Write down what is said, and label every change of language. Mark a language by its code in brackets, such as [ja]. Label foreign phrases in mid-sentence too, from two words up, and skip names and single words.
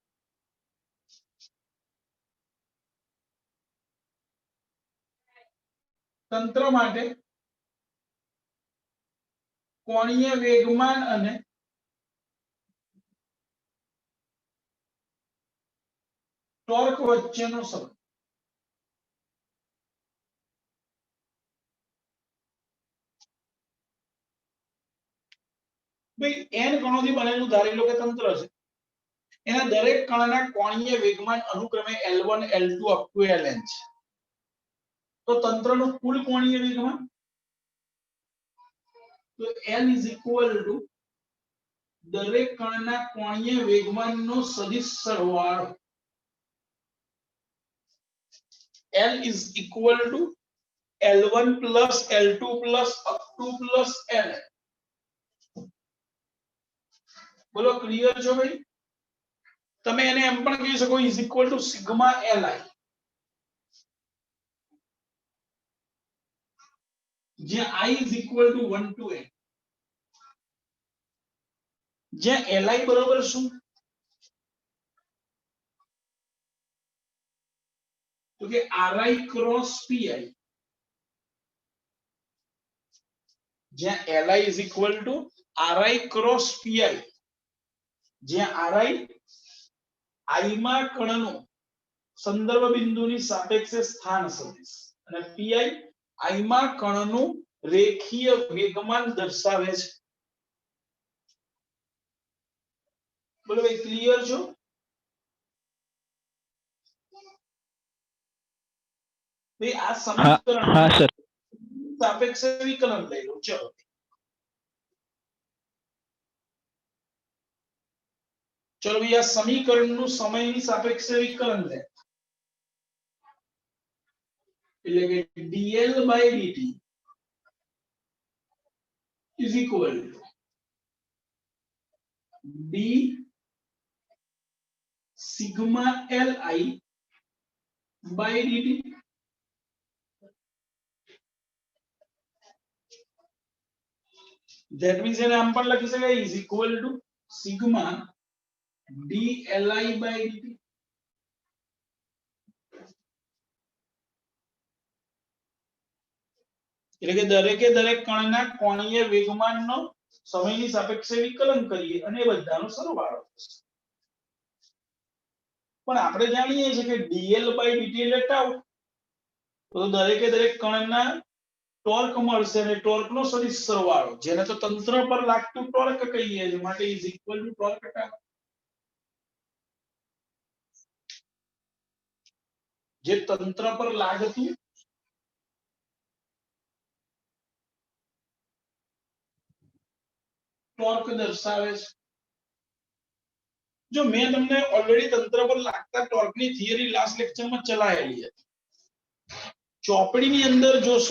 [gu] તંત્ર માટે કોણીય વેગમાન અને ટોર્ક વચ્ચેનો સંબંધ ભાઈ n કણોથી બનેલું ધારી લો કે તંત્ર છે એના દરેક કણના કોણીય વેગમાન અનુક્રમે [en] L1 L2 up to Ln [gu] છે તો તંત્રનું કુલ કોણીય વેગમાન તો [en] L is equal to [gu] દરેક કણના કોણીય વેગમાનનો સદિશ સરવાળો [en] L is equal to L1 plus L2 plus up to plus Ln [gu] બોલો ક્લિયર છો ભાઈ તમે એને એમ પણ કહી શકો [en] is equal to sigma Li [gu] જ્યાં [en] I is equal to 1 to n [gu] જ્યાં Li બરાબર શું તો કે [en] Ri cross Pi [gu] જ્યાં [en] Li is equal to Ri cross Pi [gu] જ્યાં Ri I માં કણનો સંદર્ભ બિંદુની સાપેક્ષે સ્થાન સદિશ અને Pi I માં કણનું રેખીય વેગમાન દર્શાવે છે બોલો ભાઈ ક્લિયર છો ભાઈ આ સમીકરણ હા સર સાપેક્ષે વિકલન લઈ લો ચલો [hi] चलो भैया [gu] समीकरणનું સમયની સાપેક્ષે વિકલન લે એટલે કે [en] dl by dt is equal to d sigma li by dt that means [gu] એને આમ પણ લખી શકાય [en] is equal to sigma dli by dt [gu] એટલે કે દરેકે દરેક કણના કોણીય વેગમાનનો સમયની સાપેક્ષે વિકલન કરીએ અને એ બધાનો સરવાળો થશે પણ આપણે જાણીએ છીએ કે [en] dl by dt [gu] એટલે tau તો દરેકે દરેક કણના ટોર્ક મળશે અને ટોર્કનો સદિશ સરવાળો જેને તો તંત્ર પર લાગતું ટોર્ક કહીએ છીએ માટે [en] is equal to [gu] ટોર્ક tau જે તંત્ર પર લાગતું ટોર્ક દર્શાવે છે જો મેં તમને ઓલરેડી તંત્ર પર લાગતા ટોર્કની થિયરી [en] last lectureમાં [gu] ચલાયેલી હતી ચોપડીની અંદર જોશો